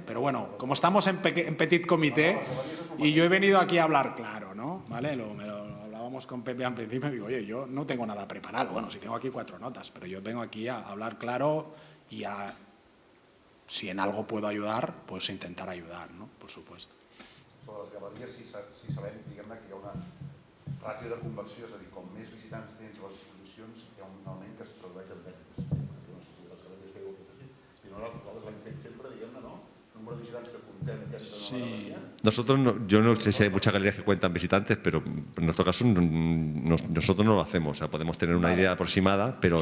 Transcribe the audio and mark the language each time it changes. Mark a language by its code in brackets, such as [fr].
[es] Pero bueno, como estamos en petit comité y yo he venido aquí a hablar claro, ¿no? ¿Vale? Me lo hablábamos con Pepe al principio y digo, oye, yo no tengo nada preparado. Bueno, sí tengo aquí 4 notas, pero yo vengo aquí a hablar claro y a, si en algo puedo ayudar, pues intentar ayudar, ¿no? Por supuesto. [ca] Sobre les galeries, si sabem, diguem-ne, que hi ha una ràtio de conversió, és a dir, com més visitants tens a les exposicions, hi ha un augment que es tradueix en vendes. No sé si les galeries feu aquest així. I nosaltres l'hem fet sempre, diguem-ne, no? El número de visitants que comptem aquesta nova galeria. [es] Nosotros, yo no sé si hay muchas galerías que cuentan visitantes, pero en nuestro caso nosotros no lo hacemos. O sea, podemos tener una idea aproximada, pero